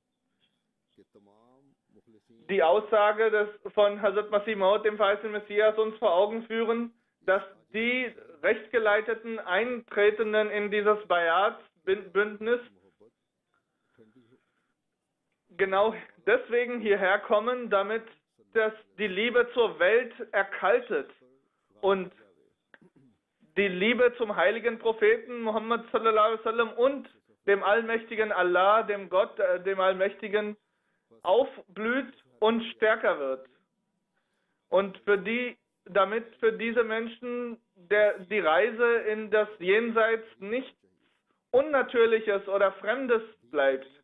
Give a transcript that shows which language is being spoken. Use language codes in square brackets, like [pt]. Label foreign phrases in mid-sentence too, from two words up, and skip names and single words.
[de] Die Aussage von Hazrat Masih Maud, dem verheißenen Messias, uns vor Augen führen, dass die Rechtgeleiteten Eintretenden in dieses Bayat-Bündnis genau deswegen hierher kommen, damit die Liebe zur Welt erkaltet und die Liebe zum heiligen Propheten Muhammad [ar] صلى الله عليه وسلم [de] und dem allmächtigen Allah, dem Gott, dem Allmächtigen, aufblüht und stärker wird. Und damit für diese Menschen die Reise in das Jenseits nichts Unnatürliches oder Fremdes bleibt.